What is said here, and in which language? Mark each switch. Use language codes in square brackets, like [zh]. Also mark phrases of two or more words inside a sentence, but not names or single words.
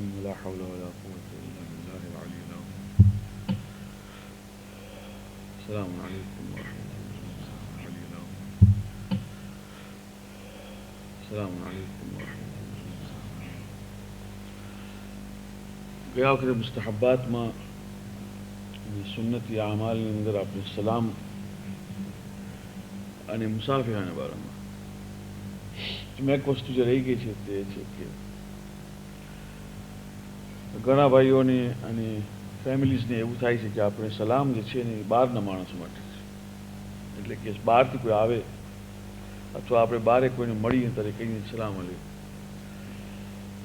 [ar] لا حول ولا قوة إلا بالله العلي العظيم. السلام عليكم ورحمة الله العلي العظيم. السلام عليكم ورحمة الله. [gu] ગયા વખતે મુસ્તહબાતમાં સુન્નતી આમાલની અંદર આપણે સલામ અને મુસાફિરાના બારામાં એક વસ્તુ જે રહી ગઈ છે તે છે કે ઘણા ભાઈઓને અને ફેમિલીઝને એવું થાય છે કે આપણે સલામ જે છે ને એ બહારના માણસો માટે છે, એટલે કે બહારથી કોઈ આવે અથવા આપણે બહારે કોઈને મળીએ ત્યારે કહીએ [ar] السلام عليكم.